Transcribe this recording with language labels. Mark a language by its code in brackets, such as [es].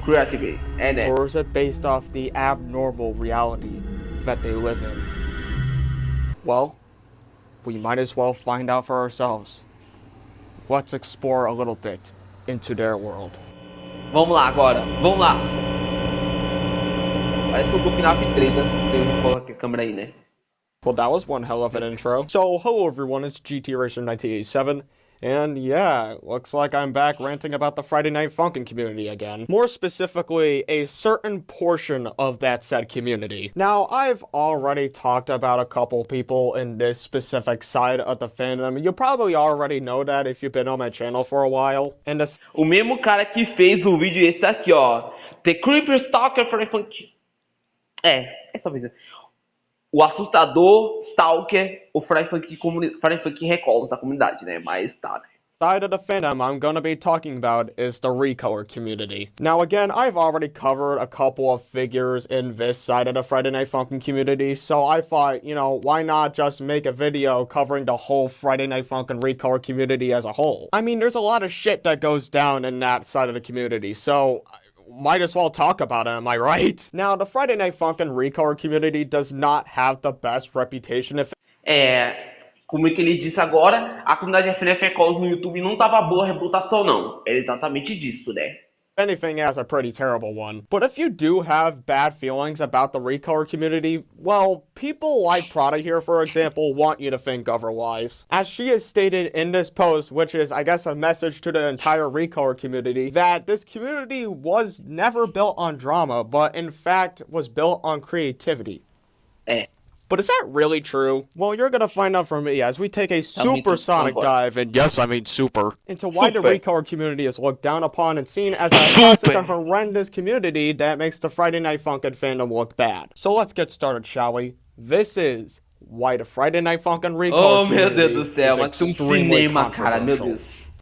[en] creativity, and Or is it based off the abnormal reality that they live in? Well, we might as well find out for ourselves. Let's explore a little bit into their world. [pt] Vamos lá agora, vamos lá. Parece o do FNF 3, antes que você coloque a câmera aí, né? [en] Well, that was one hell of an intro. So, hello everyone, it's GT Racer 1987. And yeah, looks like I'm back ranting about the Friday Night Funkin' community again. More specifically, a certain portion of that said community. Now, I've already talked about a couple people in this specific side of the fandom. You probably already know that if you've been on my channel for a while. And [pt] o mesmo cara que fez o vídeo esse daqui, ó. The Creeper Stalker for Funk. Essa vez. O assustador, Stalker, o Fry Funk Recolor da comunidade, né? Mas tá, né? [en] Side of the fandom I'm gonna be talking about is the Recolor community. Now again, I've already covered a couple of figures in this side of the Friday Night Funkin' community, so I thought, you know, why not just make a video covering the whole Friday Night Funkin' Recolor community as a whole? I mean, there's a lot of shit that goes down in that side of the community, so might as well talk about it, am I right? Now, the Friday Night Funkin' Recolor community does not have the best reputation if [pt] como é que ele disse agora, a comunidade FNF Recolor no YouTube não tava boa a reputação, não. É exatamente disso, né? [en] anything, has a pretty terrible one. But if you do have bad feelings about the Recolor community, well, people like Prada here, for example, want you to think otherwise. As she has stated in this post, which is, I guess, a message to the entire Recolor community, that this community was never built on drama, but in fact was built on creativity. But is that really true? Well, you're gonna find out from me as we take a supersonic dive, and yes, I mean super, into why the Recolor community is looked down upon and seen as a toxic and horrendous community that makes the Friday Night Funkin' fandom look bad. So let's get started, shall we? This is why the Friday Night Funkin' Recolor community [pt] meu Deus do céu, mas tem cinema, cara, meu Deus.